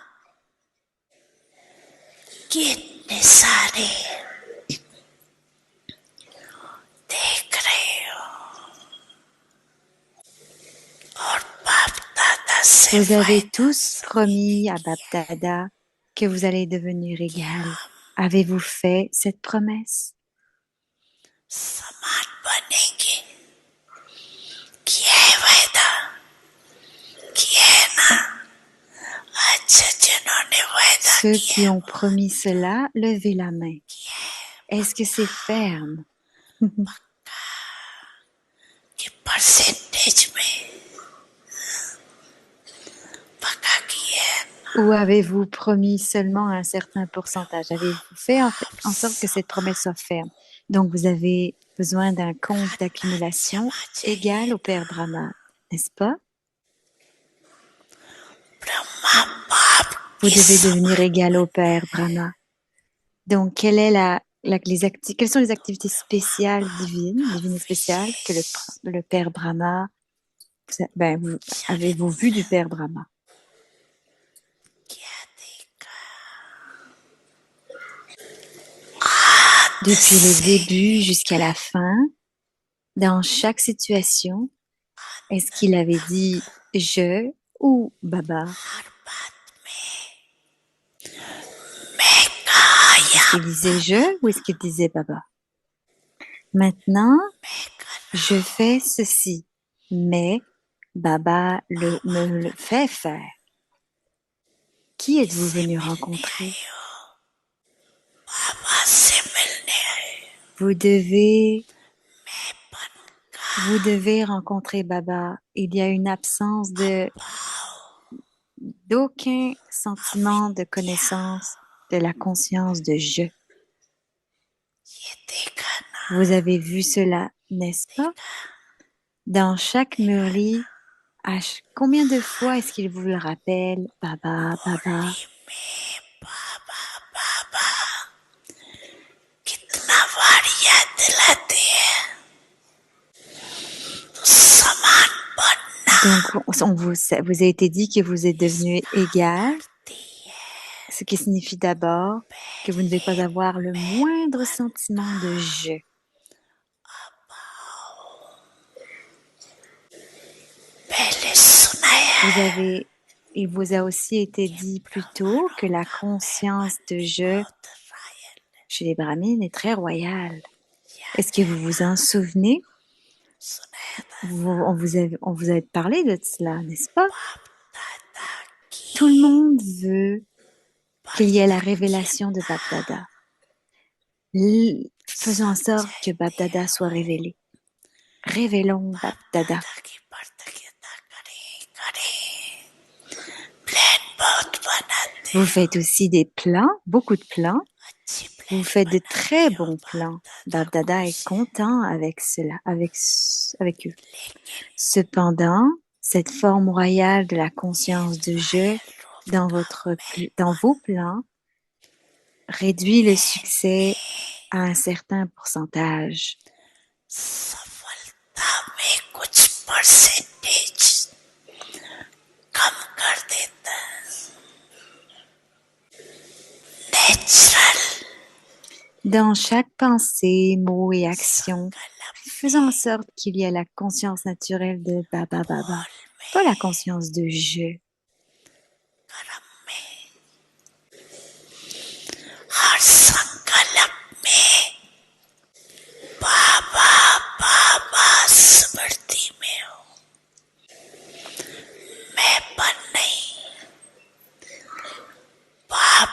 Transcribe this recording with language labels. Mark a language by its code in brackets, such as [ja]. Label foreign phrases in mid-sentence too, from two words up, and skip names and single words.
[hi] कितने सारे देख रहे हो और बाप दादा से [fr] Vous avez tous promis à Bap Dada que vous allez devenir égal. Avez-vous fait cette promesse? [hi] समान बनेंगे किए वादा किए ना अच्छा जिन्होंने वादा [fr] Ceux qui ont promis cela, levez la main. Est-ce que c'est ferme? [hi] कि परसेंटेज में पक्का किए [fr] Ou avez-vous promis seulement un certain pourcentage? Avez-vous fait en sorte que cette promesse soit ferme? Donc, vous avez besoin d'un compte d'accumulation égal au Père Brahma, n'est-ce pas? [hi] ब्रह्मा बाप [fr] Vous [hi] की [fr] devez devenir égal au Père Brahma. Donc, quelles sont les activités spéciales divines et spéciales que le Père Brahma, avez-vous vu du Père Brahma? [hi] क्या देखा [fr] Depuis le début jusqu'à la fin, dans chaque situation, est-ce qu'il avait dit je ou Baba? [hi] हर बात में मैं कहा [fr] Est-ce qu'il disait je ou est-ce qu'il disait Baba? Maintenant, je fais ceci, mais Baba me le fait faire. Qui êtes-vous venu rencontrer? [hi] बाबा से मिलने आए [fr] Vous devez rencontrer Baba. Il y a une absence d'aucun sentiment de connaissance de la conscience de je. [hi] ये देखा ना [fr] Vous avez vu cela, n'est-ce pas? Dans chaque murli, combien de fois est-ce qu'il vous le rappelle? Baba, Baba. [hi] में बाबा बाबा कितना बार याद दिलाते हैं तो समान बनना [fr] Donc, vous a été dit que vous êtes devenu égal, [hi] पड़ती है [fr] ce qui signifie d'abord que vous ne devez pas avoir le moindre sentiment de je. [hi] पहले सुनाया [fr] Il vous a aussi été dit plus tôt que la conscience de je chez les brahmines est très royale. Est-ce que vous vous en souvenez? [hi] सुनाया था [fr] On vous a parlé de cela, n'est-ce pas? [hi] दादा की [fr] Tout le monde veut qu'il y ait la révélation de Bap Dada. Faisons en sorte que Bap Dada soit révélé. Révélons Bap Dada. [hi] की प्रतियोगिता करें प्लान बहुत बनाते [fr] Vous faites aussi des plans, beaucoup de plans. [hi] अच्छी [fr] Vous [hi] प्लान [fr] faites de très bons plans. Bap Dada est content avec cela, avec eux. Cependant, cette forme royale de la conscience de je dans vos plans réduit le succès à un certain pourcentage. [hi] सफलता में कुछ परसेंटेज कम कर देता है [fr] Dans chaque pensée, mot et action, faisons en [hi] संकल्प [fr] sorte qu'il y ait la conscience naturelle de Baba Baba, [hi] बोल [fr] pas la [hi] में [fr] conscience de je. [hi] कर्म में हर संकल्प में बाबा बाबा स्मृति में हो मैं पर नहीं बाप